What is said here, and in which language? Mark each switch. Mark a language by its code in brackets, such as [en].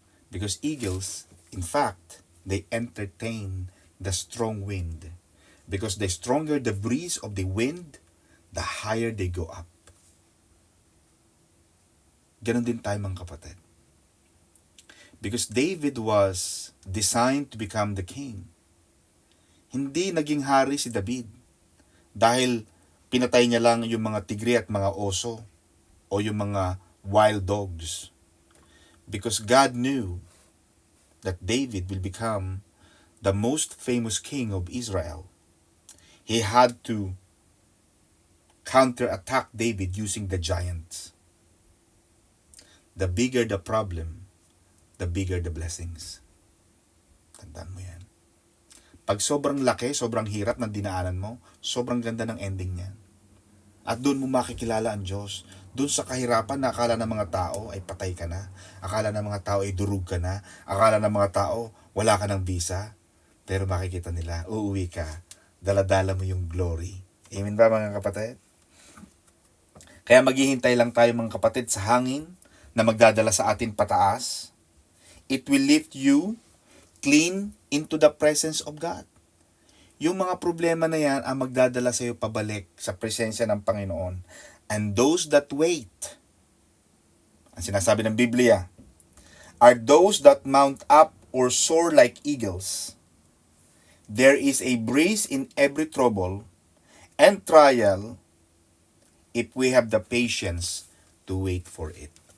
[en] Because eagles, in fact, they entertain the strong wind. Because the stronger the breeze of the wind, the higher they go up. [tl] Ganon din tayo mga kapatid. [en] Because David was designed to become the king. [tl] Hindi naging hari si David dahil pinatay niya lang yung mga tigre at mga oso o yung mga [en] wild dogs. Because God knew that David will become the most famous king of Israel. He had to counterattack David using the giants. The bigger the problem, the bigger the blessings. [tl] Tandaan mo yan. Pag sobrang laki, sobrang hirap ng dinaanan mo, sobrang ganda ng ending niyan. At doon mo makikilala ang Diyos. Doon sa kahirapan na akala ng mga tao ay patay ka na. Akala ng mga tao ay durug ka na. Akala ng mga tao wala ka ng visa. Pero makikita nila, uuwi ka. Daladala mo yung glory. Amen ba mga kapatid? Kaya maghihintay lang tayo mga kapatid sa hangin na magdadala sa atin pataas. [en] It will lift you clean into the presence of God. [tl] Yung mga problema na yan ang magdadala sa iyo pabalik sa presensya ng Panginoon. [en] And those that wait, [tl] ang sinasabi ng Biblia, [en] are those that mount up or soar like eagles. There is a breeze in every trouble and trial if we have the patience to wait for it.